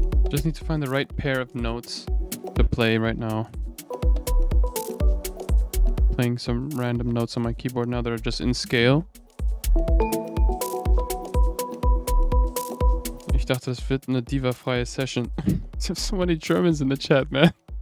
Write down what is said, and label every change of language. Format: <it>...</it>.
<en>Just need to find the right pair of notes to play right now. Playing some random notes on my keyboard now that are just in scale.</en> <de>Ich dachte, das wird eine diva-freie Session.</de> <en>Ich have so many Germans in the chat, man.</en>